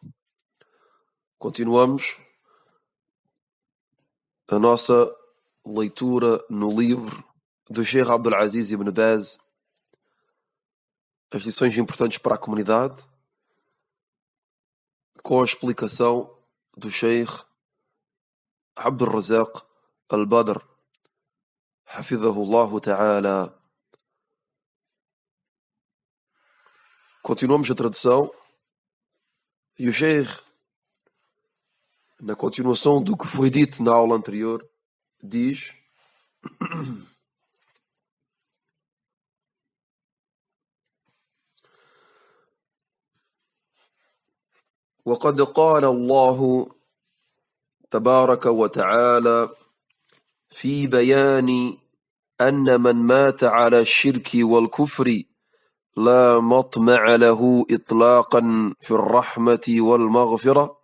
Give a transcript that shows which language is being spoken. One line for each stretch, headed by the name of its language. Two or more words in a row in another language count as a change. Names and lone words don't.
Portuguese: Continuamos a nossa leitura no livro do Sheikh Abdul Aziz Ibn Baz, as lições importantes para a comunidade, com a explicação do Sheikh Abdul Razak Al-Badr,
Arabic: حفظه الله تعالى.
Portuguese: Continuamos a tradução e o Sheikh, na continuação do que foi dito na aula anterior, diz:
Arabic: وقد قال الله تبارك وتعالى في بيان أن من مات على الشرك والكفر لا مطمع له إطلاقا في الرحمة والمغفرة.